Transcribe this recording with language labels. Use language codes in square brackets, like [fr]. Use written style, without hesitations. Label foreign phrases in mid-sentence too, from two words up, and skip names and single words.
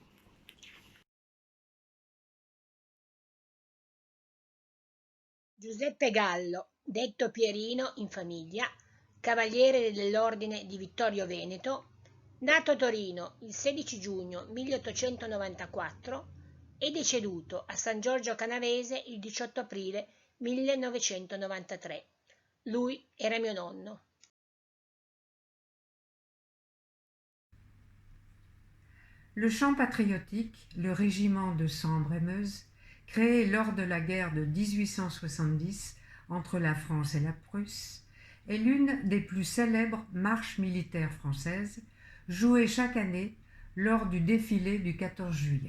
[it] Giuseppe Gallo, detto Pierino in famiglia, cavaliere dell'Ordine di Vittorio Veneto, nato a Torino il 16 giugno 1894 e deceduto a San Giorgio Canavese il 18 aprile 1993. Lui era mio nonno. [fr] Le chant patriotique, le régiment de Sambre-et-Meuse, créé lors de la guerre de 1870 entre la France et la Prusse, est l'une des plus célèbres marches militaires françaises, jouée chaque année lors du défilé du 14 juillet.